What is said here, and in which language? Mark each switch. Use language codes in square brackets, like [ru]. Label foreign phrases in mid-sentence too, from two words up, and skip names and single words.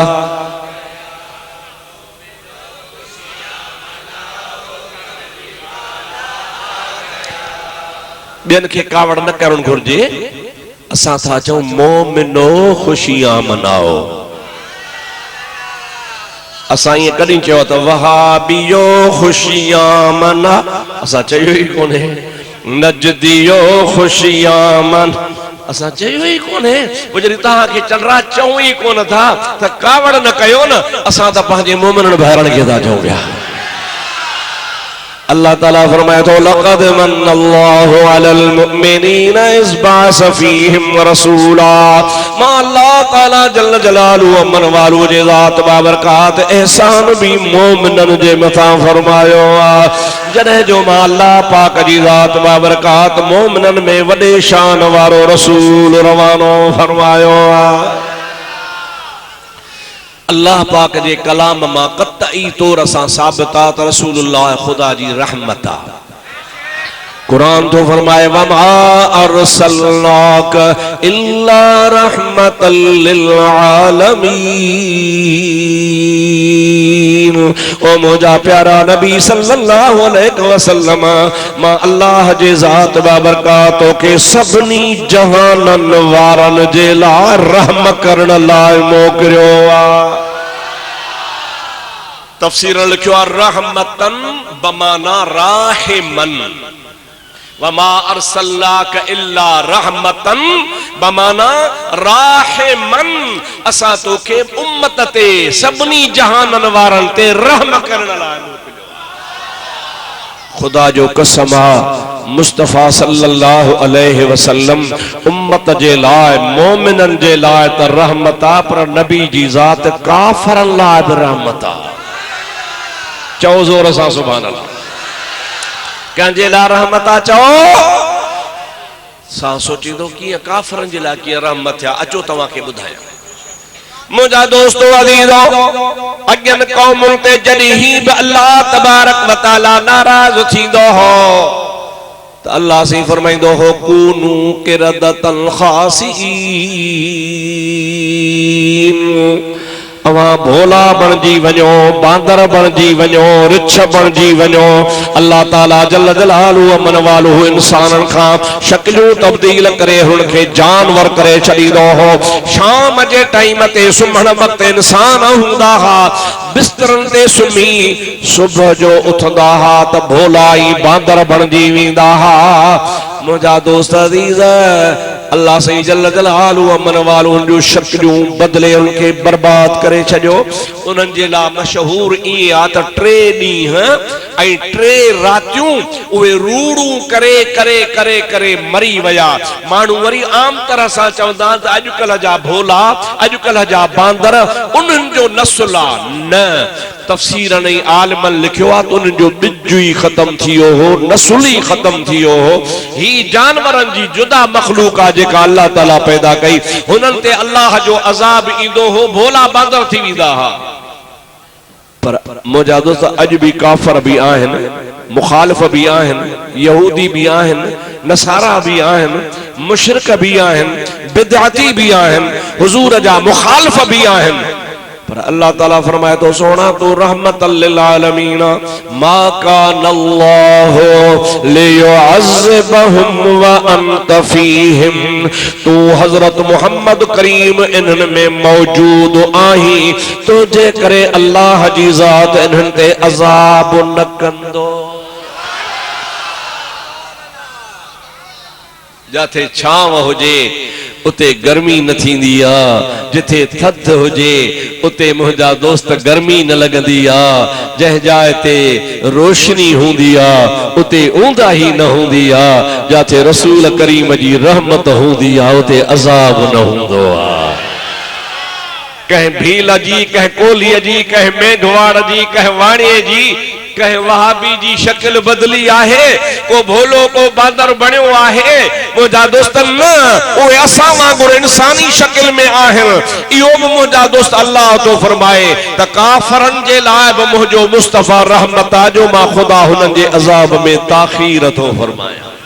[sd] बेन के कावड़ न करण घुर्जे असां था चऊं मोमिनो खुशियां मनाओ असां ये कॾहिं चयो त वहाबियो खुशियां मना असां चयो ई कोन्हे नजदियो खुशियां मन असां चयो ई कोन्हे पोइ जॾहिं तव्हांखे चंडरा चऊं ई कोन था त कावड़ न कयो न असां त पंहिंजे मोमिननि भाइरनि खे था चऊं पिया अल्लाह ताला फरमाए तो [ar] لقد من الله على المؤمنين إذ بعث فيهم رسولا [sd] मा अल्लाह ताला [ar] جل جلاله عم نواله [sd] जे ज़ात बाबरकात एहसान भी मोमिनन जे मथा फरमायो आ जॾहिं जो मा अल्लाह पाक जी ज़ात बाबरकात मोमिनन में वॾे शान वारो रसूल रवानो फरमायो आ अल्लाह पाक जे कलाम मां कतई तौर सां साबित आ त रसूलुल्लाह खुदा जी रहमत आ कुरान तो फरमाए [ar] وما أرسلناك إلا رحمة لل [sd] आलमीन ओ मुजा प्यारा नबी [ar] صلى الله عليه وسلم [sd] मां अल्लाह जे ज़ात बाबरकातो के सबनी जहानन वारन जे लाइ रहम करण लाइ मोकिलियो आ तफसीर लिखियो आ रहमतन बमाना राहिमन [ar] وما أرسلناك إلا رحمة [sd] बमाना राहिमन असा तो के उम्मत ते सबनी जहानन वारन ते रहम करण लाइ मोकिलियो खुदा जो कसम आ मुस्तफा [ar] صلى الله عليه وسلم [sd] उम्मत जे लाइ मोमिनन जे लाइ त रहमत आ पर नबी जी ज़ात काफरन लाइ भी रहमत आ चओ जोर सां [ar] سبحان الله [sd] कंहिंजे लाइ रहमत आहे चओ सां सोचींदो कीअं काफ़रनि जे लाइ कीअं रहमत थिया। अचो तव्हांखे ॿुधायां मुझा दोस्तों अजीजो अॻियनि क़ौमुनि ते जॾहिं बि [ar] الله تبارك وتعالى [sd] नाराज़ थींदो हो तो अल्लाह से फरमाइंदो हो [ar] كونوا قردة خاسئين [sd] अवा भोला बणजी वञो बांदर बणजी वञो रिछ बणजी वञो। अल्लाह ताला [ar] جل جلاله عم نواله [sd] इंसानन खां शक्लूं तब्दील करे हुनखे जानवर करे छॾींदो हो। शाम जे टाइम ते सुम्हण वक्त इंसान हूंदा हा बिस्तरनि ते सुम्ही सुबुह जो उथंदा हा त भोला ई बांदर बणजी वेंदा हा। मुझा दोस्त अजीज अल्लाह से [ar] جل جلاله عم نواله [sd] जो शक्लूं बदले उनके बर्बाद करे छॾियो। उन्हनि जे लाइ मशहूर ईअं आहे त 3 ॾींहं ऐं 3 रातियूं उहे रूड़ूं करे करे करे करे मरी विया। माण्हू वरी आम तरह सां चवंदा त अॼुकल्ह जा भोला अॼुकल्ह जा बांदर उन्हनि जो नस्ल आहे। न तफसीरनि ऐं आलिमनि लिखियो आहे त उन्हनि जो ॿिज ई ख़तम थी वियो हो नस्ल ई ख़तम थी वियो हो। ही जानवरनि जी जुदा मखलूक आहे जेका अल्लाह ताला पैदा कई। हुननि ते अल्लाह जो अज़ाब ईंदो हो भोला बांदर थी वेंदा हा। पर मुंहिंजा दोस्त अॼु बि काफ़र बि आहिनि मुखालिफ़ बि आहिनि यहूदी बि आहिनि नसारा बि आहिनि मुशरिक बि आहिनि बिदअती बि आहिनि हुजूर जा मुखालिफ़ बि आहिनि। पर अल्लाह ताला फरमाए तो सोना तू [ar] رحمة للعالمين ما كان الله ليعذبهم وأنت فيهم. [sd] तू हजरत मोहम्मद करीम इन्हनि में मौजूद आही तो जे करे अल्लाह जी ज़ात इन्हनि ते अज़ाब न कंदो। जाथे छांव हुजे उते गर्मी न थींदी आ जिथे थध हुजे उते मुंहिंजा दोस्त गर्मी न लगंदी आ। जंहिं जाइ ते रोशनी हूंदी आ उते ऊंदाही न हूंदी आ। जाथे रसूल करीम जी रहमत हूंदी आ उते अज़ाब न हूंदो आ। कहीं भील जी कहीं कोलीअ जी कहीं मेघवाड़ जी कहीं वाणीअ जी कहीं वहाबी जी शक्ल बदली आहे को भोलो को बांदर बणियो आहे। मुंहिंजा दोस्त न उहे असां वांगुरु इंसानी शक्ल में आहिनि। इहो बि मुंहिंजा दोस्त अल्लाह तो फरमाए त काफ़रनि जे लाइ बि मुंहिंजो मुस्तफ़ा रहमत आहे जो मां ख़ुदा हुननि जे अज़ाब में ताख़ीर थो फरमायां।